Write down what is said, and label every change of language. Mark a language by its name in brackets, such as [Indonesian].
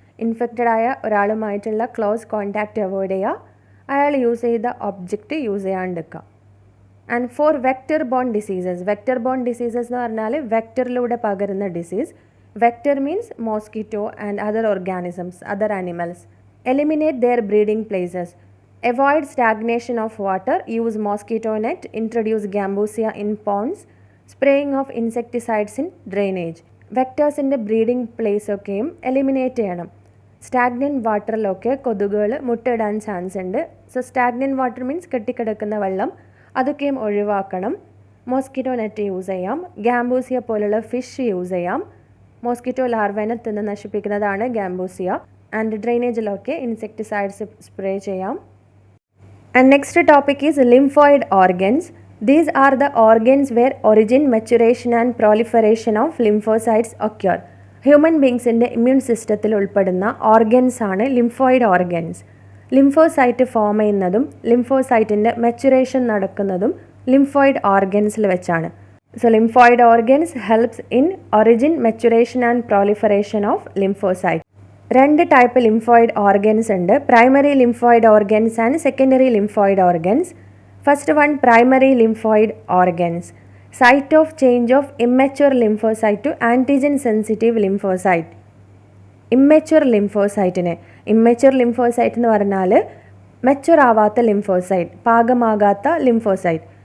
[Malayalam] Infected ആയ ഒരാളുമായിട്ടുള്ള close contact avoid ചെയ്യുക. അയാൾ യൂസ് ചെയ്ത object use ചെയ്യാണ്ടിരിക്കുക. [English] And for vector borne diseases. [Malayalam] Vector bone diseases എന്ന് പറഞ്ഞാൽ വെക്റ്ററിലൂടെ പകരുന്ന disease. [English] Vector means mosquito and other organisms, other animals. Eliminate their breeding places. Avoid stagnation of water, use mosquito net, introduce Gambusia in ponds, spraying of insecticides in drainage. [Malayalam] വെക്ടേഴ്സിൻ്റെ breeding place ഒക്കെയും eliminate ചെയ്യണം. Stagnant വാട്ടറിലൊക്കെ കൊതുകുകൾ മുട്ടയിടാൻ chance ഉണ്ട്. So stagnant water means കെട്ടിക്കിടക്കുന്ന വെള്ളം, അതൊക്കെയും ഒഴിവാക്കണം. Mosquito net use ചെയ്യാം. Gambusia പോലുള്ള ഫിഷ് യൂസ് ചെയ്യാം. മോസ്കിറ്റോ ലാർവേനെ തിന്ന് നശിപ്പിക്കുന്നതാണ് ഗാംബൂസിയ. ആൻഡ് ഡ്രെയിനേജിലൊക്കെ ഇൻസെക്ടിസൈഡ്സ് സ്പ്രേ ചെയ്യാം. [English] And next topic is lymphoid organs. These are the organs where origin, maturation and proliferation of lymphocytes occur. Human beings in the immune system [Malayalam] ഉൾപ്പെടുന്ന organs ആണ് [English] lymphoid organs. [Malayalam] Lymphocyte form ചെയ്യുന്നതും ലിംഫോസൈറ്റിൻ്റെ maturation നടക്കുന്നതും lymphoid organsൽ വെച്ചാണ്. [English] So lymphoid organs helps in origin, maturation and proliferation of lymphocytes. [Malayalam] രണ്ട് type lymphoid organs ഉണ്ട്. [English] Primary lymphoid organs and secondary lymphoid organs. First one, primary lymphoid organs. Site of change of immature lymphocyte to antigen sensitive lymphocyte. [Malayalam] Immature ലിംഫോസൈറ്റിനെ, immature lymphocyte എന്ന് പറഞ്ഞാൽ mature ആവാത്ത lymphocyte, പാകമാകാത്ത lymphocyte.